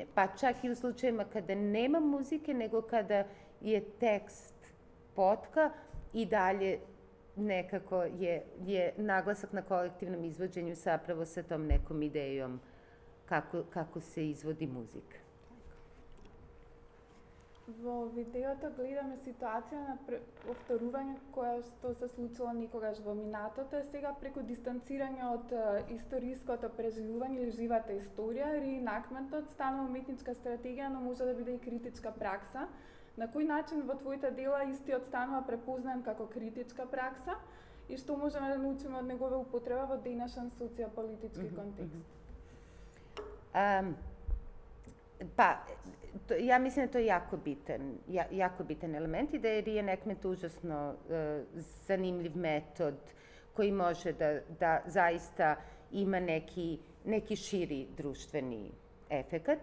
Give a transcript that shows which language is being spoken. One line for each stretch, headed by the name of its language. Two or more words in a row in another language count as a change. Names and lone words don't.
Serbian: Pa čak i u slučajevima kada nema muzike, nego kada je tekst potka i dalje nekako je naglasak na kolektivnom izvođenju zapravo sa tom nekom idejom kako se izvodi muzika.
Macedonian: Во видеото гледаме ситуација на повторување која што се случило некогаш во минатото, сега преку дистанцирање од историското преживување или живата историја, рeenactmentот станува уметничка стратегија, но може да биде и критичка пракса. На кој начин во твоите дела истиот станува препознаен како критичка пракса и што можеме да научиме од негова употреба во денешен социополитички контекст?
Serbian: Ja mislim da to je jako bitan element i da je reenactment užasno zanimljiv metod koji može da zaista ima neki širi društveni efekat.